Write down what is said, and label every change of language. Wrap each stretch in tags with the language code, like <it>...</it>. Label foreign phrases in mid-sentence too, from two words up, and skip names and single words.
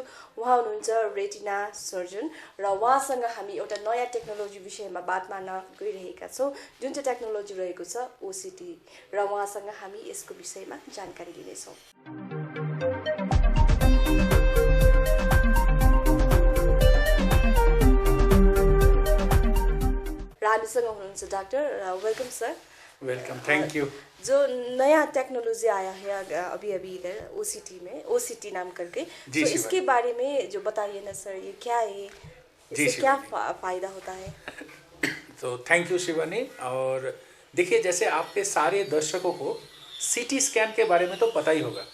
<ne>उहाँ हुनुहुन्छ रेटिना सर्जन र उहाँसँग हामी एउटा नयाँ टेक्नोलोजी विषयमा बात मार्न गइरहेका छौँ जुन चाहिँ टेक्नोलोजी रहेको छ ओसिटी र उहाँसँग हामी यसको विषयमा जानकारी लिनेछौँ। र हामीसँग हुनुहुन्छ डाक्टर।</ne> <en>welcome sir. welcome, thank you.</en> <hi>जो नया टेक्नोलॉजी आया है अभी अभी इधर ओसीटी में, ओसीटी नाम करके, तो इसके बारे में जो बताइए ना सर, ये क्या है, इससे क्या फायदा होता है? तो</hi> <en>thank you</en> <hi>शिवानी। और देखिए, जैसे आपके सारे दर्शकों को</hi> <en>CT scan</en> <hi>के बारे में तो पता ही होगा।</hi>